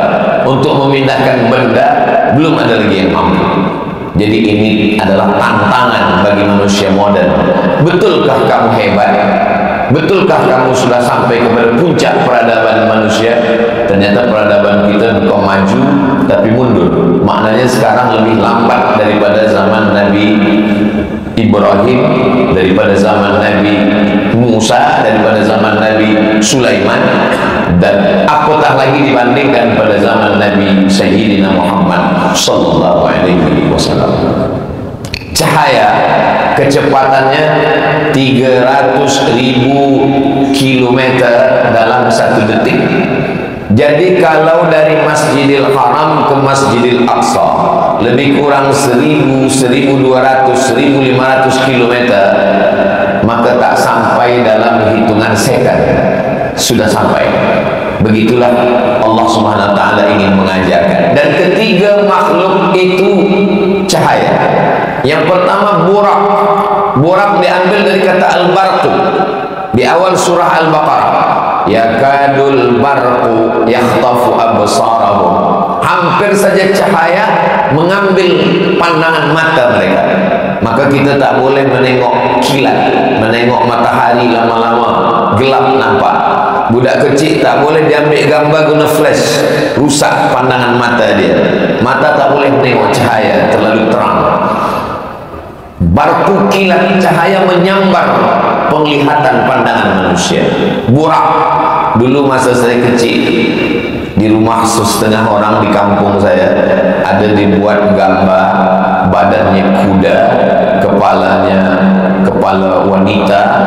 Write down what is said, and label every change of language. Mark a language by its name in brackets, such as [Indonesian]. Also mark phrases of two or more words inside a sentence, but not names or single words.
[Malay] Untuk memindahkan benda belum ada lagi yang mampu. Jadi ini adalah tantangan bagi manusia modern. Betulkah kamu hebat? Betulkah kamu sudah sampai kepada puncak peradaban manusia? Ternyata peradaban kita bukan maju tapi mundur. Maknanya sekarang lebih lambat daripada zaman Nabi Ibrahim, daripada zaman Nabi Musa, daripada zaman Nabi Sulaiman, dan apatah lagi dibandingkan pada zaman Nabi Sayyidina Muhammad [Arabic] صلى الله عليه وسلم. [Malay] Cahaya kecepatannya 300.000 kilometer dalam 1 detik. Jadi kalau dari Masjidil Haram ke Masjidil Aqsa lebih kurang 1.000, 1.200, 1.500 kilometer, maka tak sampai dalam hitungan sekund sudah sampai. Begitulah Allah [Arabic] سبحانه وتعالى [Malay] ingin mengajarkan. Dan ketiga makhluk itu cahaya. Yang pertama burak. Burak diambil dari kata al-barqu di awal surah Al-Baqarah. [Arabic] يكاد البرق يخطف أبصارهم. [Malay] Hampir saja cahaya mengambil pandangan mata mereka. Maka kita tak boleh menengok kilat, menengok matahari lama-lama gelap nampak. Budak kecil tak boleh diambil gambar guna flash, rusak pandangan mata dia. Mata tak boleh menengok cahaya terlalu terang. Barku kilat, cahaya menyambar penglihatan pandangan manusia. Burak. Dulu masa saya kecil di rumah setengah orang di kampung saya ada dibuat gambar badannya kuda, kepalanya kepala wanita.